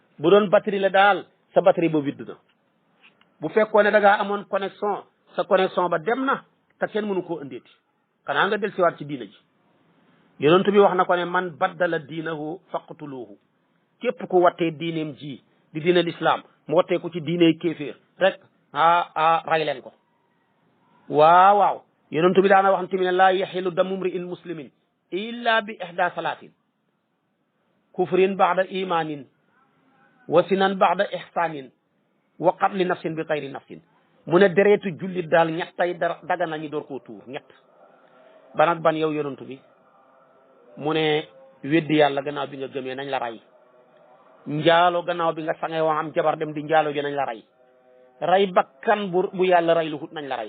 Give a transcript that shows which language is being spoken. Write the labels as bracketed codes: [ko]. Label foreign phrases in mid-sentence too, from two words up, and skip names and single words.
[wo] bu doon batterie la daal sa batterie ba widd na. bu fekkoon ne da ngaa amoon connexion sa connexion ba dem na te kenn mënu koo indeeti xanaa nga del siwaat ci diina ji. yonent bi wax na ko ne [ar] من بدل دينه فاقتلوه [wo] képp ku wattee diineem ji di diine l'islam mu wattee ko ci diine kéeféer rek ray leen ko. waaw yonent bi daana wax ne tamit ne [ar] لا يحل دم امرئ مسلم إلا بإحدى ثلاث كفر بعد إيمان وزنا بعد إحصان وقتل نفس بغير نفس. [wo] mu ne dereetu jullit daal ñettay daga nañu door koo tuur ñett ban ak ban yow yonent bi mu ne weddi yàlla gannaaw bi nga gëmee nañ la ray. njaalo gannaaw bi nga sangee woo am jabar dem di njaalo ji nañ la ray bakkan bu yàlla ray lu hut nañ la ray.